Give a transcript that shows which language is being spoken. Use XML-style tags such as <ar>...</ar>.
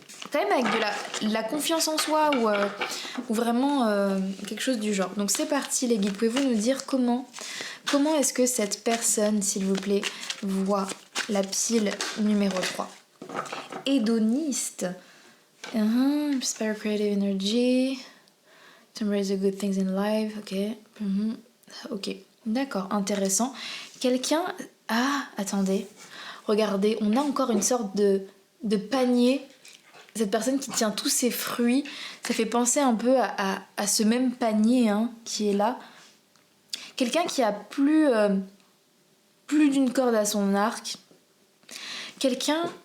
<fr>quand même avec de la confiance en soi ou vraiment quelque chose du genre. Donc c'est parti les guides, pouvez-vous nous dire comment est-ce que cette personne, s'il vous plaît, voit la pile numéro 3? Hédoniste.</fr> <en>Inspire creative energy. To embrace the good things in life. Ok. Ok.</en> <fr>D'accord, intéressant. Quelqu'un... Ah, attendez. Regardez, on a encore une sorte de panier. Cette personne qui tient tous ses fruits, ça fait penser un peu à ce même panier hein, qui est là. Quelqu'un qui a plus d'une corde à son arc. Quelqu'un...</fr>